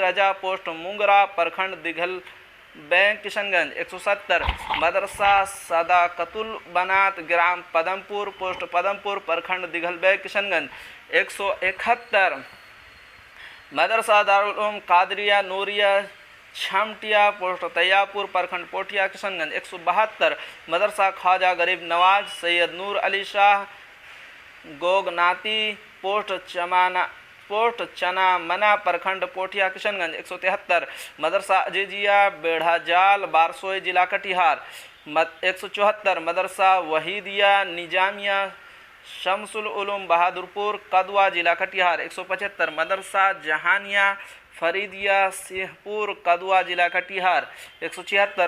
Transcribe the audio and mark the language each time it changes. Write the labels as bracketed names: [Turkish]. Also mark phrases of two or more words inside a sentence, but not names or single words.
[Hindi] रजा पोस्ट मुंगरा प्रखंड दिघल बैंक किशनगंज 170 मदरसा सदाकतुल बनात ग्राम पदमपुर पोस्ट पदमपुर प्रखंड दिघल बैंक किशनगंज 171 मदरसा दारुल उलूम कादरिया नूरिया छमटिया पोस्ट तैयापुर प्रखंड पोठिया किशनगंज 172 मदरसा ख्वाजा गरीब नवाज सैयद नूर अली शाह गोगनाती पोस्ट चना मना प्रखंड पोठिया किशनगंज 173 मदरसा अजीजिया बेढ़ा जाल बारसोई जिला कटिहार 174 मदरसा वहीदिया निजामिया शमसुल उलूम बहादुरपुर कदवा जिला कटिहार 175 मदरसा जहानिया फरीदिया सिंहपुर कदवा जिला कटिहार 176